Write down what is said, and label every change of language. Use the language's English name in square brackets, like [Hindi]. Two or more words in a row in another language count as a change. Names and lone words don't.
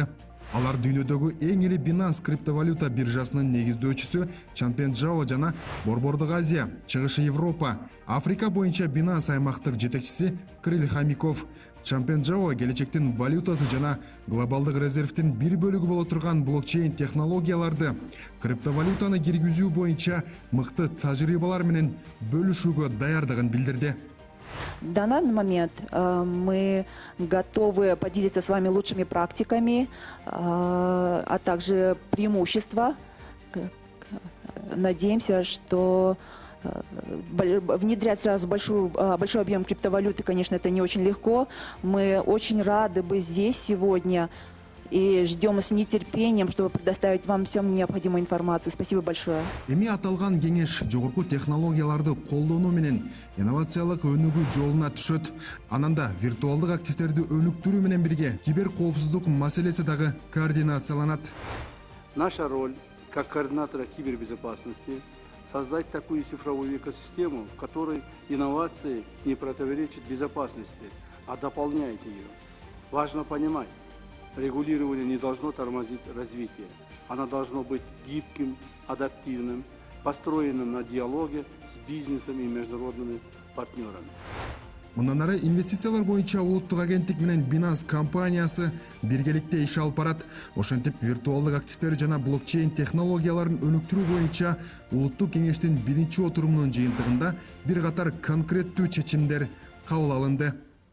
[Kyrgyz] Алар дүйнөдөгү эң ири Binance криптовалюта биржасынын негиздөөчүсү Чампен Жао жана Борбордук Азия, Чыгыш Европа, Африка боюнча Binance аймактык жетекчиси Крил Хамиков. Чампен Жао келечектин валютасы жана глобалдык резервдин бир бөлүгү боло турган блокчейн технологияларды, криптовалютаны киргизүү боюнча мыкты тажрыйбалар менен бөлүшүүгө даярдыгын билдирди. [Russian] В данный момент мы готовы поделиться с вами лучшими практиками, а также преимущества. Надеемся, что внедрять сразу большой объем криптовалюты, конечно, это не очень легко. Мы очень рады быть здесь сегодня и ждем с нетерпением, чтобы предоставить вам всю необходимую информацию. Спасибо большое. [Kyrgyz] Эми аталган кеңеш жогорку технологияларды колдонуу менен инновациялык өнүгүү жолуна түшөт. Ананда виртуалдык активтерди өнүктүрүү менен бирге киберкоопсуздук маселеси дагы координацияланат. [Russian] Наша роль как координатора кибербезопасности создать такую цифровую экосистему, в которой инновации не противоречат безопасности, а дополняют ее. Важно понимать, регулирование не должно тормозить развитие. Оно должно быть гибким, адаптивным, построенным на диалоге с бизнесом и международными партнерами. [Kyrgyz] Мындан ары инвестициялар боюнча улуттук агенттик менен Binance компаниясы биргеликте иш алып барат. Ошентип виртуалдык активтер жана блокчейн технологияларын өнүктүрүү боюнча улуттук кеңештин биринчи отурумунун жыйынтыгында бир катар конкреттүү чечимдер кабыл алынды.